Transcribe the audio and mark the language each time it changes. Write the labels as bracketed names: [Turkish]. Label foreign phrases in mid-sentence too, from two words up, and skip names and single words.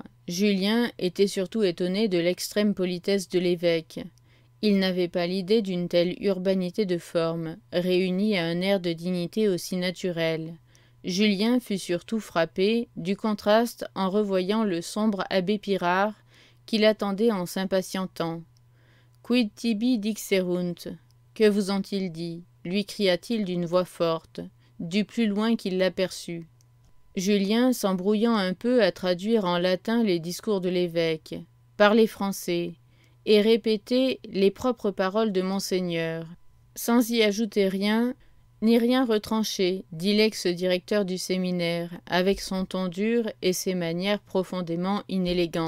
[French] Julien était surtout étonné de l'extrême politesse de l'évêque. Il n'avait pas l'idée d'une telle urbanité de forme, réunie à un air de dignité aussi naturel. Julien fut surtout frappé du contraste en revoyant le sombre abbé Pirard qui l'attendait en s'impatientant. [Latin] « Quid tibi dixerunt » ? [French] Que vous ont-ils dit ? Lui cria-t-il d'une voix forte, du plus loin qu'il l'aperçut. Julien, s'embrouillant un peu à traduire en latin les discours de l'évêque, parlait français, et répétait les propres paroles de Monseigneur, sans y ajouter rien, ni rien retrancher, dit l'ex-directeur du séminaire, avec son ton dur et ses manières profondément inélégantes.